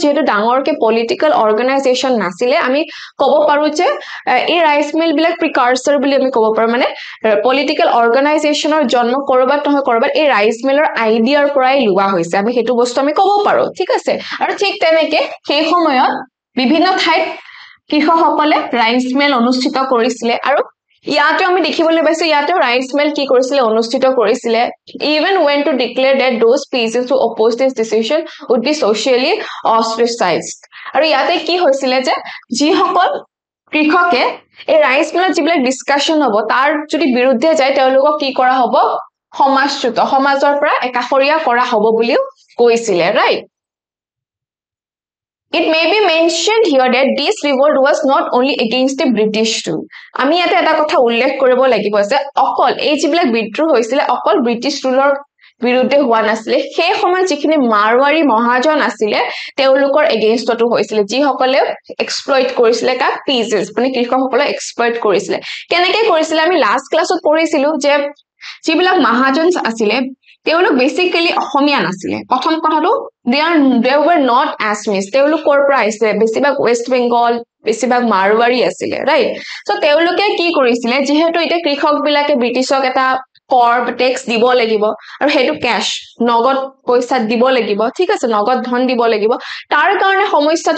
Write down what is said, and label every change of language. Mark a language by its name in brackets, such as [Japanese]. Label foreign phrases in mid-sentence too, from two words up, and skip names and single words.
[Assamese] যেটো ডাঙৰকে [English] political organization [Assamese] নাছিল আমি ক'ব পাৰো যে এই [English] rice mill [Assamese] বিলাক প্ৰিকাৰ্সৰ বুলি আমি ক'ব পাৰো মানে [English] political organization [Assamese] জন্ম কৰবাত নহয় কৰবাত এই [English] rice mill idea [Assamese] পৰাই লোৱা হৈছে আমি হেতু বস্তু আমি ক'ব পাৰো ঠিক আছে আৰু ঠিক তেনেকে সেই সময়ত বিভিন্ন ঠাইত কৃষকসকলে [English] rice mill [Assamese] অনুষ্ঠিত কৰিছিল আৰু ইয়াতে আমি দেখিবলৈ পাইছো ইয়াতে [English] rice mill [Assamese] কি কৰিছিল অনুষ্ঠিত কৰিছিল [English] even when to declare that those peasants who opposed this decision would be socially ostracized [Assamese] আৰু ইয়াতে কি হৈছিল যে যি সকল কৃষকে এই [English] rice mill [Assamese] যিবিলাক ডিসকাশন হ'ব তাৰ যদি বিৰুদ্ধে যায় তেওঁলোকক কি কৰা হ'ব সমাজচ্যুত সমাজৰ পৰা একাখৰীয়া কৰা হ'ব বুলিও কৈছিল [English] right It may be mentioned here that this revolt was not only against the British rule. [Assamese] আমি ইয়াতে এটা কথা উল্লেখ কৰিব লাগিব যে অকল এই যিবিলাক বিদ্ৰোহ হৈছিল অকল [English] British rule [Assamese] বিৰুদ্ধে হোৱা নাছিল সেই সময়ত যিখিনি মাৰৱাৰী মহাজন আছিল তেওঁলোকৰ এগেইনষ্টটো হৈছিল যি সকলে এক্সপ্লইট কৰিছিল কা পিজেস মানে কৃষকসকলে এক্সপ্লইট কৰিছিল কেনেকৈ কৰিছিল আমি [English] last class [Assamese] পঢ়িছিলো যে যিবিলাক মহাজন আছিল তেওঁলোক বেসিক্যালি অসমীয়া নাছিলে প্ৰথম কথাটো [English] they were not Assamese [Assamese] তেওঁলোক কৰ পৰা আহিছে বেছিভাগ ওয়েস্ট বেংগল বেছিভাগ মাৰৱাৰী আছিলে [English] right so [Assamese] তেওঁলোকে কি কৰিছিলে যেহেতু এটা কৃষক বিলাকে ব্ৰিটিছক এটা কৰ ট্যাক্স দিব লাগিব আৰু হেতু ক্যাশ নগদ পইচা দিব লাগিব ঠিক আছে নগদ ধন দিব লাগিব তাৰ কাৰণে সমস্যাটো